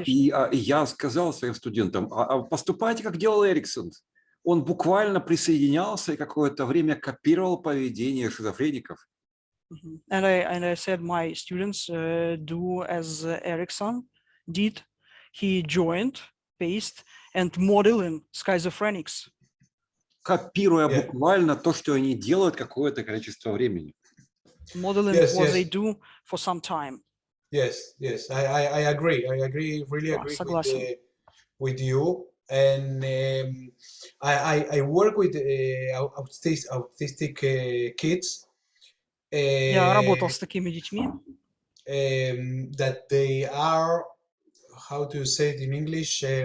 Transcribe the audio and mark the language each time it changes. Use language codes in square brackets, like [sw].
[ru] И я сказал своим студентам, поступайте, как делал Эриксон. Он буквально присоединялся и какое-то время копировал поведение шизофреников. [en] And I said my students do as Erickson did. He joined, pasted, and modeling schizophrenics. [ru] Копируя буквально то, что они делают какое-то количество времени. [en] Modeling what they do for some time. Yes, I agree. I agree, really agree with you. And I work with autistic kids. [ru] Я работал с такими детьми. [en] That they are, how to say it in English?